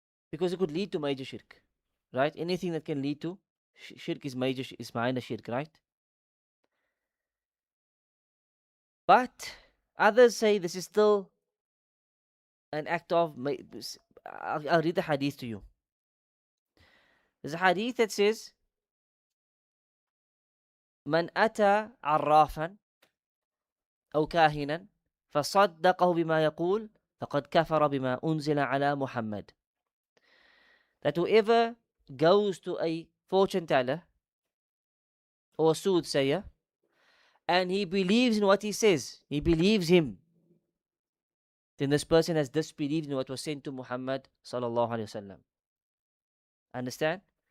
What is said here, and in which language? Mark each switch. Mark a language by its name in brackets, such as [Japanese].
[English] Because it could lead to major shirk. Right? Anything that can lead to shirk is major, is minor shirk, right? But others say this is still an act of. I'll read the hadith to you. There's a hadith that says, [Arabic] "Man ata arrafan أو كاهنا فصدقه بما يقول فقد كفر بما أنزل على محمد." [English] That whoever goes to a fortune teller or soothsayer and he believes in what he says, he believes him, then this person has disbelieved in what was sent to Muhammad sallallahu alaihi wasallam. Understand?